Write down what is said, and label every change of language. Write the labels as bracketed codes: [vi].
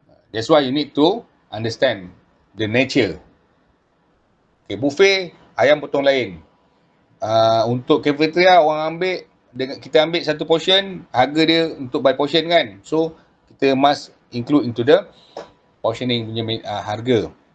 [en] That's why you need to understand the nature. [ms] Okay, buffet, ayam potong lain. Untuk cafeteria, orang ambil, kita ambil satu portion, harga dia untuk [en] by portion [ms] kan. [en] So, kita must include into the portioning [ms] punya harga.